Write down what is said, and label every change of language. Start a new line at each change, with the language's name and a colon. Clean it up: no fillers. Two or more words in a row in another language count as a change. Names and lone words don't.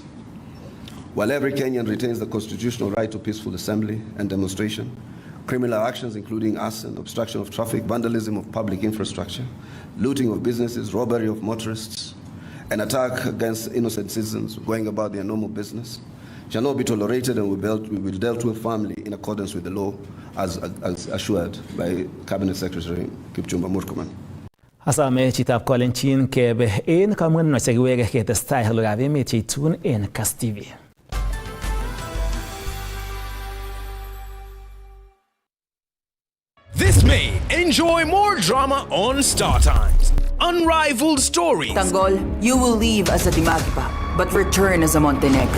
English: While every Kenyan retains the constitutional right to peaceful assembly and demonstration, criminal actions including arson, obstruction of traffic, vandalism of public infrastructure, looting of businesses, robbery of motorists, and attack against innocent citizens going about their normal business shall not be tolerated and will be dealt with firmly in accordance with the law as assured by Cabinet Secretary Kipchumba Murkomen.
Kalenjin: Asame chitab kolenjin kebe en kamwen chekiweke ketestai halokab emet cheitun en Kass TV.
English: This May, enjoy more drama on Star Times. Unrivaled stories. Tanggol, you will leave as a Dimagipa, but return as a Montenegro.